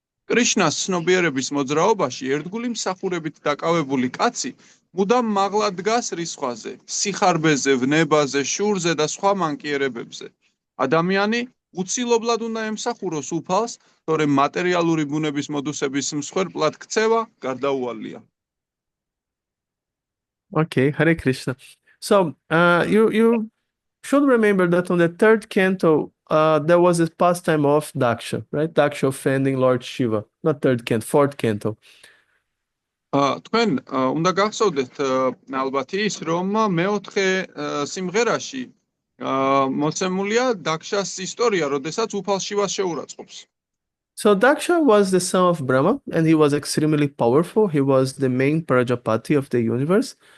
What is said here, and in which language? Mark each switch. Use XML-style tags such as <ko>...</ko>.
<ka>კრიშნას ცნობიერების მოძრაობაში ერთგული მსახურებით დაკავებული კაცი მუდამ მაღლა დგას რისხვაზე, სიხარბეზე, ვნებაზე, შურზე და სხვა მანკიერებებზე. ადამიანი უცილობლად უნდა ემსახუროს უფალს, თორემ მატერიალური ბუნების მოდუსების მსხვერპლად ქცევა გარდაუვალია.</ka> <en>Okay, Hare Krishna. So you should remember that on the 3rd canto there was a pastime of Daksha, right? Daksha offending Lord Shiva. Not 3rd canto, 4th canto.</en> <ka>თქვენ უნდა გახსოვდეთ ალბათ ის, რომ მე-4 სიმღერაში მოცემულია დაქშას ისტორია, როდესაც უფალ შივას შეურაცხყოფს.</ka> <en>So Daksha was the son of Brahma, and he was extremely powerful. He was the main Prajapati of the universe.</en>